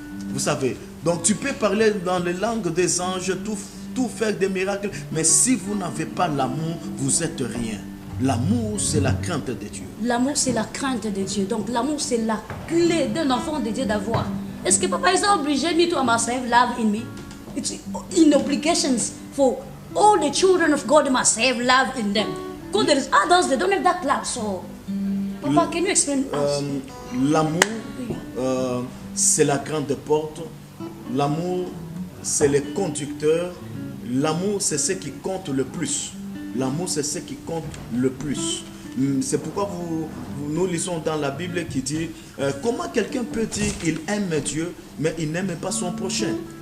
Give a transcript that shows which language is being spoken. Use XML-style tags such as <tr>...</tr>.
<fr>Vous savez, donc tu peux parler dans les langues des anges, tout faire des miracles, mais si vous n'avez pas l'amour, vous êtes rien. L'amour, c'est la crainte de Dieu. L'amour, c'est la crainte de Dieu. Donc l'amour, c'est la clé d'un enfant de Dieu d'avoir.</fr> <en>Est-ce que papa is obligé me to must have love in me? It's in obligations for all the children of God must have love in them. Because there is others that don't have that love. So, papa, can you explain us?</en> <fr>L'amour, c'est la grande porte. L'amour, c'est le conducteur. L'amour, c'est ce qui compte le plus. L'amour, c'est ce qui compte le plus. C'est pourquoi nous lisons dans la Bible qui dit comment quelqu'un peut dire qu'il aime Dieu, mais il n'aime pas son prochain.</fr>